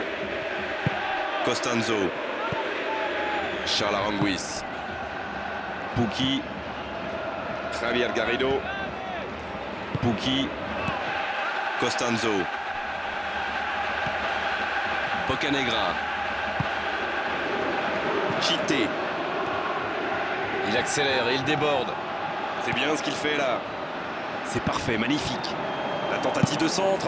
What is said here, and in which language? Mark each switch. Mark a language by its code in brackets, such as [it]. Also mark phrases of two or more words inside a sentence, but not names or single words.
[fr] Costanzo. Charles Aranguiz. Pukki. Javier Garrido. Pukki. Costanzo. Bocanegra. Chité. Il accélère et il déborde. C'est bien ce qu'il fait là. C'est parfait, magnifique. La tentative de centre.